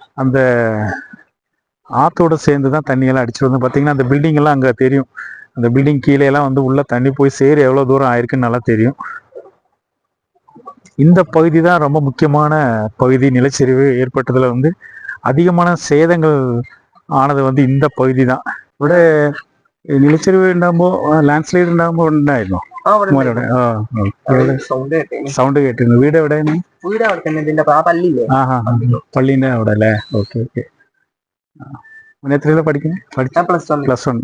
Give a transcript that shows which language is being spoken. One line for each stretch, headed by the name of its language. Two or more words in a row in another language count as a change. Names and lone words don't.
Tamil: அந்த ஆத்தோட சேர்ந்து தான் தண்ணியெல்லாம் அடிச்சுட்டு வந்து பார்த்தீங்கன்னா அந்த பில்டிங் எல்லாம் அங்கே தெரியும். அந்த பில்டிங் கீழே எல்லாம் வந்து உள்ள தண்ணி போய் சேர எவ்வளோ தூரம் ஆயிருக்குன்னு நல்லா தெரியும். இந்த பகுதி தான் ரொம்ப முக்கியமான பகுதி. நிலச்சரிவு ஏற்பட்டதுல வந்து அதிகமான சேதங்கள் ஆனது வந்து இந்த பகுதி தான்.
Malayalam: ഇവിടെ നിലച്ചെരിവ് ഉണ്ടാകുമ്പോ ലാൻഡ്സ്ലൈഡ് ഉണ്ടാകുമ്പോ ഉണ്ടായിരുന്നോ? സൗണ്ട് കേട്ടിരുന്നു. വീട് എവിടെയാണ്? പള്ളിന്റെ അവിടെ അല്ലേ? ഓക്കെ ഓക്കെ. എത്രയിലാണ് പഠിക്കുന്നത്? പ്ലസ് വൺ.